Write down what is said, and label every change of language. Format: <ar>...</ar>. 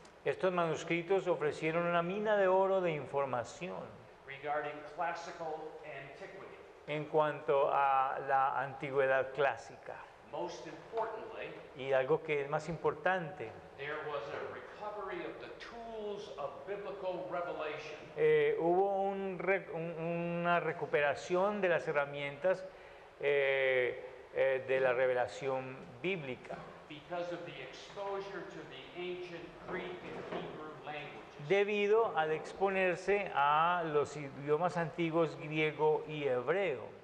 <es>Estos manuscritos ofrecieron una mina de oro de información</es> <en>regarding classical antiquity.</en> <es>en cuanto a la antigüedad clásica.</es> <en>Most importantly,</en> <es>Y algo que es más importante,</es> <en>there was a recovery of the tools of biblical revelation</en> <es>hubo una recuperación de las herramientas de la revelación bíblica,</es> <en>because of the exposure to the ancient Greek and Hebrew languages.</en> <es>debido al exponerse a los idiomas antiguos griego y hebreo.</es>